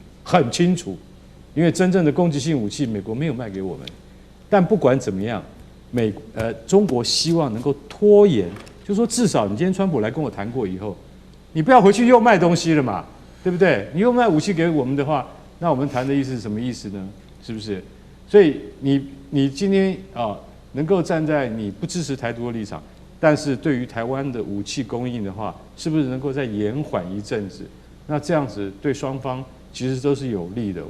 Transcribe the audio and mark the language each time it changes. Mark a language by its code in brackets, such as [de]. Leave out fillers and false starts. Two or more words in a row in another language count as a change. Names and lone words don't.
[zh] 很清楚，因為真正的攻擊性武器美國沒有賣給我們。但不管怎麼樣，中國希望能夠拖延。就說至少你今天川普來跟我談過以後，你不要回去又賣東西了嘛，對不對？你又賣武器給我們的話，那我們談的意思是什麼意思呢？是不是？所以你今天能夠站在你不支持台獨的立場，但是對於台灣的武器供應的話，是不是能夠再延緩一陣子？那這樣子對雙方其實都是有利的。